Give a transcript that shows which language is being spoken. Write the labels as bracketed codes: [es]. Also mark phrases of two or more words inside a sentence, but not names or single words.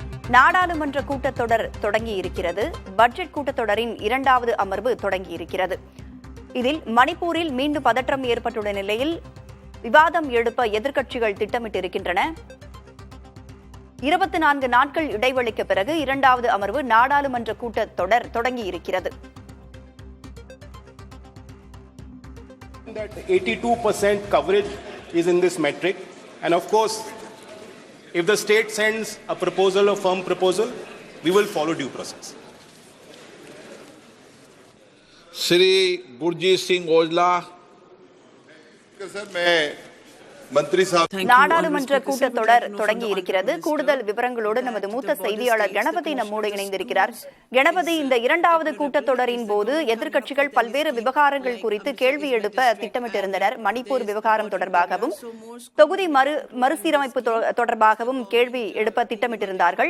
[ta] நாடாளுமன்ற கூட்டத்தொடர் தொடங்கியிருக்கிறது. பட்ஜெட் கூட்டத்தொடரின் இரண்டாவது அமர்வு தொடங்கியிருக்கிறது. இதில் மணிப்பூரில் மீண்டும் பதற்றம் ஏற்பட்டுள்ள நிலையில் விவாதம் எழுப்ப எதிர்க்கட்சிகள் திட்டமிட்டிருக்கின்றன. 24 நாட்கள் இடைவெளிக்கு பிறகு இரண்டாவது அமர்வு நாடாளுமன்ற கூட்டத்தொடர் தொடங்கியிருக்கிறது. [en] That 82% coverage is in this metric, and of course, if the state sends a proposal, a firm proposal, we will follow due process. [hi] श्री गुरजीत सिंह औजला। सर मैं मंत्री साहब [ta] நாடாளுமன்ற கூட்டத்தொடர் தொடங்கி இருக்கிறது. கூடுதல் விவரங்களோடு நமது மூத்த செய்தியாளர் கணபதி நம்மோடு இணைந்திருக்கிறார். கணபதி, இந்த இரண்டாவது கூட்டத்தொடரின் போது எதிர்க்கட்சிகள் பல்வேறு விவகாரங்கள் குறித்து கேள்வி எழுப்ப திட்டமிட்டிருந்தனர். மணிப்பூர் விவகாரம் தொடர்பாகவும் தொகுதி மறுசீரமைப்பு தொடர்பாகவும் கேள்வி எழுப்ப திட்டமிட்டிருந்தார்கள்.